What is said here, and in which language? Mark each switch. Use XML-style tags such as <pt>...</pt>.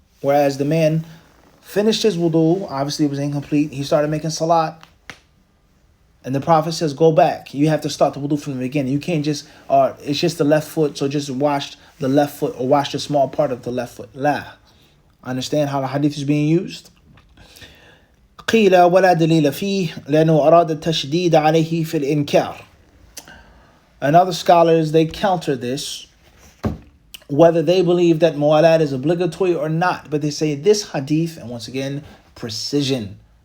<en>Whereas the man finished his wudu, obviously it was incomplete. He started making salat. And the Prophet says, go back. You have to start the wudu from the beginning. You can't just, it's just the left foot, so just wash the left foot or wash the small part of the left foot. La. Understand how the hadith is being used?</en> <ar>قيل ولا دليل فيه لأنه أراد التشديد عليه في الإنكار.</ar> <en>And other scholars, they counter this, whether they believe that muwalat is obligatory or not. But they say this hadith, and once again, precision.</en>